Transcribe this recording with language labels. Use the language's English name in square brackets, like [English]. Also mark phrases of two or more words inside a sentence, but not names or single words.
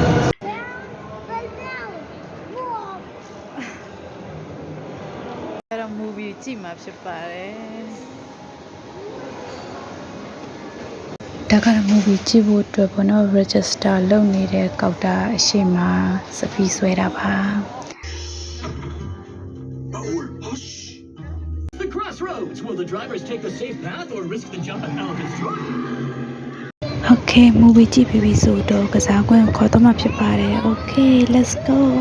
[Burmese] အဲ့တော့ movie ကြည့်မှာဖြစ်ပါတယ်ဒါကလည်း movie ကြည့်ဖို့အတွက်ပေါ့နော် register လုပ်နေတဲ့ကောက်တာအရှိမစပီးဆွဲတာပါ [English] The crossroads. Will the drivers take the safe path or risk the jump and elephant's joy? [Burmese] Okay movie ကြည့်ပြီးပြီဆိုတော့ကစားကွင်းခေါ်တော့မှဖြစ်ပါတယ် [English] Okay let's go